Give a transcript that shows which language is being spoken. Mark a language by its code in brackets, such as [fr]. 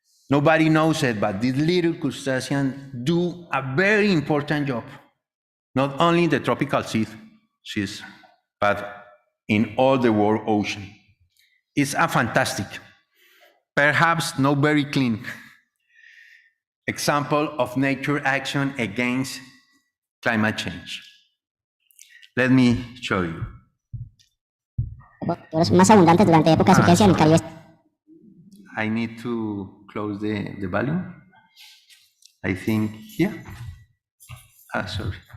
[en] Nobody knows it, but these little crustaceans do a very important job, not only in the tropical seas, but in all the world ocean. It's a fantastic, perhaps not very clean, example of nature action against climate change. Let me show you. [es] Más abundantes durante épocas de urgencia en el Caribe. [en] I need to close the volume. I think here. Sorry.